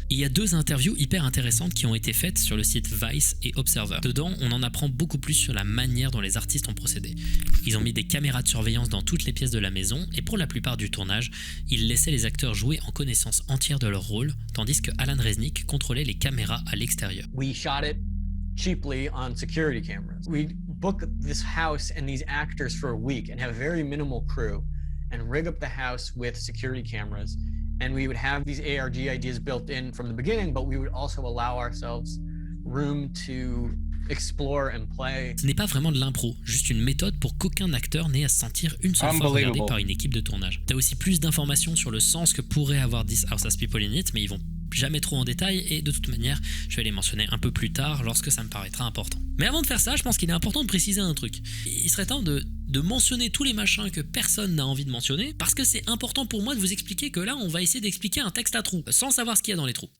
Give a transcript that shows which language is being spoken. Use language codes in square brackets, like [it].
[fr] Il y a 2 interviews hyper intéressantes qui ont été faites sur le site Vice et Observer. Dedans, on en apprend beaucoup plus sur la manière dont les artistes ont procédé. Ils ont mis des caméras de surveillance dans toutes les pièces de la maison et pour la plupart du tournage, ils laissaient les acteurs jouer en connaissance entière de leur rôle, tandis que Alan Resnick contrôlait les caméras à l'extérieur. [en] We shot it cheaply on security cameras. We book this house and these actors for a week and have a very minimal crew and rig up the house with security cameras. And we would have these ARG ideas built in from the beginning, but we would also allow ourselves room to explore and play. [fr] Ce n'est pas vraiment de l'impro, juste une méthode pour qu'aucun acteur n'ait à se sentir une seule fois regardé par une équipe de tournage. T'as aussi plus d'informations sur le sens que pourrait avoir This House Has People in It, mais ils vont jamais trop en détail et de toute manière, je vais les mentionner un peu plus tard lorsque ça me paraîtra important. Mais avant de faire ça, je pense qu'il est important de préciser un truc. Il serait temps de mentionner tous les machins que personne n'a envie de mentionner parce que c'est important pour moi de vous expliquer que là, on va essayer d'expliquer un texte à trous sans savoir ce qu'il y a dans les trous.